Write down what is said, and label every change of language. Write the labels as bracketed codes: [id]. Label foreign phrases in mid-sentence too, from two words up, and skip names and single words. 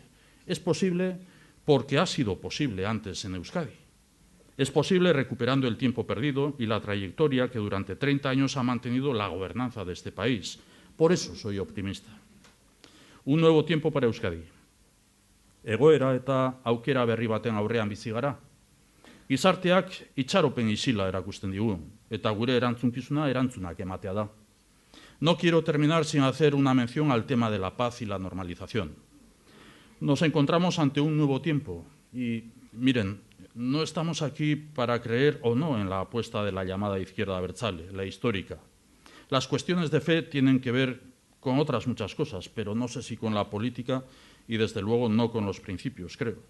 [es] Es posible porque ha sido posible antes en Euskadi. Es posible recuperando el tiempo perdido y la trayectoria que durante 30 años ha mantenido la gobernanza de este país. Por eso soy optimista. Un nuevo tiempo para Euskadi. [eu] Egoera eta aukera berri baten aurrean bizi gara. Gizarteak itxaropen isila erakusten digu, eta gure erantzunkizuna erantzunak ematea da. [es] No quiero terminar sin hacer una mención al tema de la paz y la normalización. Nos encontramos ante un nuevo tiempo y, miren, no estamos aquí para creer o no en la apuesta de la llamada izquierda abertzale, la histórica. Las cuestiones de fe tienen que ver con otras muchas cosas, pero no sé si con la política y, desde luego, no con los principios, creo.